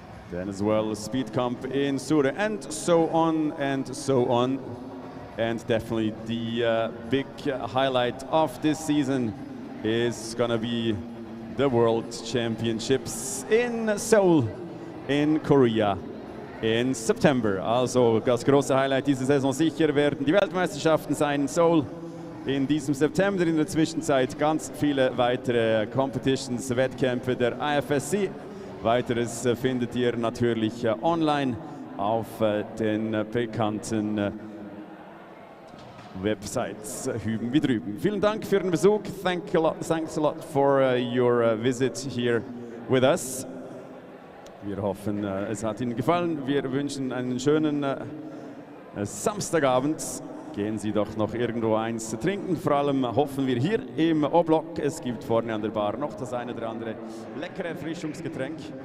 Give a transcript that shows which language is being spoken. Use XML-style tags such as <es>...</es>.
<en>Then as well Speed Camp in Sure, and so on and so on. And definitely the big highlight of this season is gonna be the World Championships in Seoul in Korea in September.</en> <de>Also das große Highlight dieser Saison sicher werden die Weltmeisterschaften sein in Seoul in diesem September. In der Zwischenzeit ganz viele weitere Competitions, Wettkämpfe der Ifsc. Weiteres findet ihr natürlich online auf den bekannten Websites hüben wie drüben. Vielen Dank für den Besuch.</de> <en>Thanks a lot for your visit here with us.</en> <de>Wir hoffen, es hat Ihnen gefallen. Wir wünschen einen schönen Samstagabend. Gehen Sie doch noch irgendwo eins zu trinken. Vor allem hoffen wir hier im O-Block. Es gibt vorne an der Bar noch das eine oder andere leckere Erfrischungsgetränk.</de>